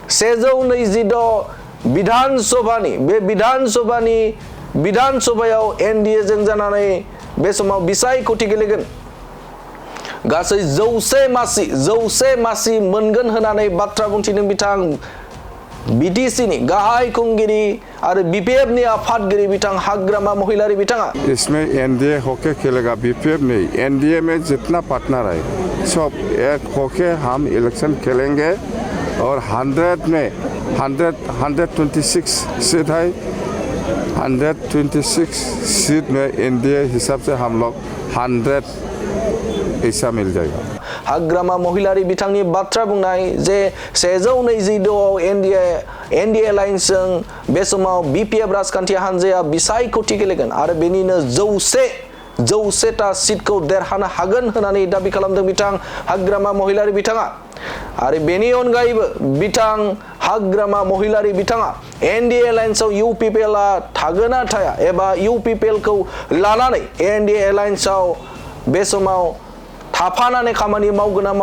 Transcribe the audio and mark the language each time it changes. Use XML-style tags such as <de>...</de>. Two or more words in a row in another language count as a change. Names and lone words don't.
<brx>126 विधानसभायाव एनडीए जों जानानै बे समाव बिसायख'थि गेलेगोन गासै 100 मासि मोनगोन होननानै बाथ्रा बुंथिदों बिथां बीटीसीनि गाहाय खुंगिरि आरो बीपीएफ नि आफादगिरि बिथां हाग्रामा महिलारि बिथाङा</brx> <hi>इसमें एनडीए होके खेलेगा बीपीएफ नहीं एनडीए में जितना पार्टनर है सब एक होके हम इलेक्शन खेलेंगे और 126 सीट है 126 सीट में एनडीए हिसाब से हम लोग 100 ऐसा मिल जाएगा</hi> <brx>हाग्रामा महिलारि बिथांनि बाथ्रा बुंनाय जे 126 एनडीए एलायन्सजों बे समाव बीपीएफ राजखान्थि हानजाया बिसायख'थि गेलेगोन आरो बेनिनो 100टा सीटखौ देरहानो हागोन होननानै दाबि खालामदों बिथां हाग्रामा महिलारि बिथाङा आरो बेनि अनगायैबो बिथां हाग्रामा महिलारि बिथाङा एनडीए एलायन्सआव यूपीपीएलआ थागोन ना थाया एबा यूपीपीएलखौ लानानै एनडीए एलायन्सआव बे समाव थाफानानै खामानि मावगोन ना</brx>